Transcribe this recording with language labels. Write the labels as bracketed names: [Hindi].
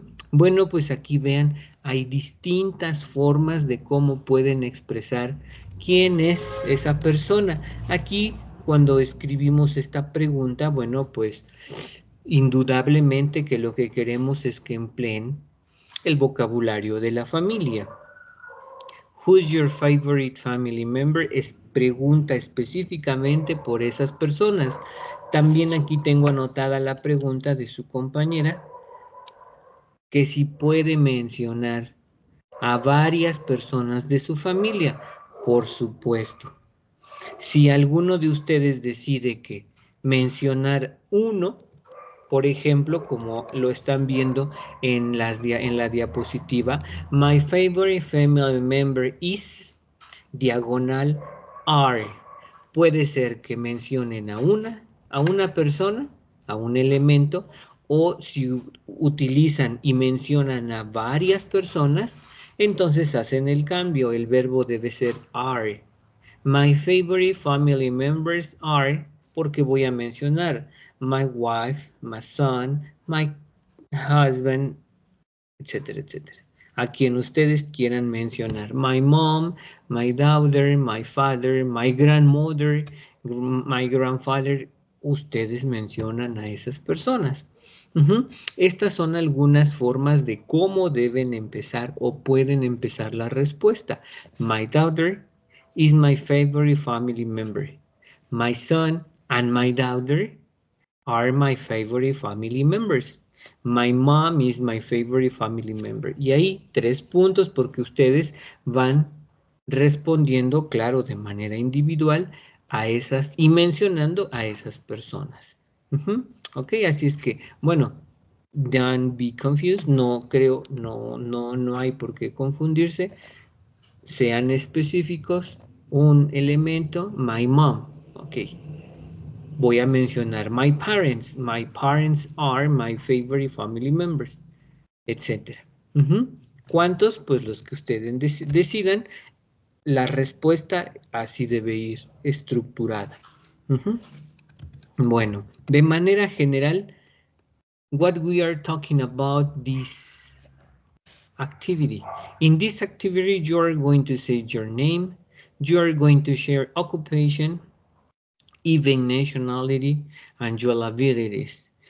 [Spanish] Bueno, pues aquí vean, hay distintas formas de cómo pueden expresar quién es esa persona. Aquí, cuando escribimos esta pregunta, bueno, pues indudablemente que lo que queremos es que empleen el vocabulario de la familia. [English] Who's your favorite family member? [Spanish] Es pregunta específicamente por esas personas. También aquí tengo anotada la pregunta de su compañera, que si puede mencionar a varias personas de su familia. Por supuesto. Si alguno de ustedes decide que mencionar uno, por ejemplo, como lo están viendo en la diapositiva, [English] my favorite family member is [Spanish] diagonal are. Puede ser que mencionen a una persona, a un elemento, o si utilizan y mencionan a varias personas, entonces hacen el cambio. El verbo debe ser are. [English] My favorite family members are, [Spanish] porque voy a mencionar [English] my wife, my son, my husband, [Spanish] etcétera, etcétera. A quien ustedes quieran mencionar. [English] My mom, my daughter, my father, my grandmother, my grandfather. [Spanish] Ustedes mencionan a esas personas. Estas son algunas formas de cómo deben empezar o pueden empezar la respuesta. [English] My daughter is my favorite family member. My son and my daughter are my favorite family members. My mom is my favorite family member. [Spanish] Y ahí 3 puntos porque ustedes van respondiendo, claro, de manera individual a esas y mencionando a esas personas. Ok, así es que, bueno, [English] don't be confused. [Spanish] No creo, no hay por qué confundirse. Sean específicos. Un elemento, [English] my mom. [Spanish] Ok. Voy a mencionar [English] my parents. My parents are my favorite family members, etc. [Spanish] ¿Cuántos? Pues los que ustedes decidan. La respuesta así debe ir estructurada. Bueno, de manera general, [English] what we are talking about this activity. In this activity, you are going to say your name, you are going to share occupation, even nationality, and your abilities.